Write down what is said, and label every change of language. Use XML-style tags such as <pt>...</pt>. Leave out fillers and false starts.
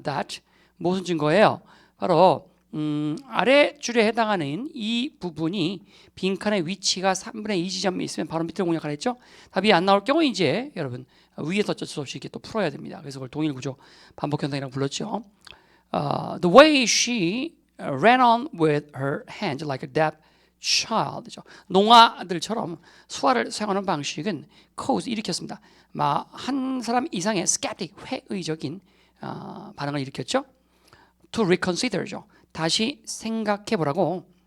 <ko>That 무슨 증거예요? 바로 아래 줄에 해당하는 이 부분이 빈칸의 위치가 3분의 2 지점에 있으면 바로 밑으로 공략을 했죠. 답이 안 나올 경우 이제 여러분 위에서 어쩔 수 없이 이렇게 또 풀어야 됩니다. 그래서 그걸 동일 구조 반복 현상이라고 불렀죠.</ko> <en>The way she ran on with her hands like a deaf child.</en> <ko>농아들처럼 수화를 사용하는 방식은 cause 일으켰습니다. 한 사람 이상의 skeptic 회의적인 반응을 일으켰죠. To reconsider 죠. 다시 생각해 보라고.</ko>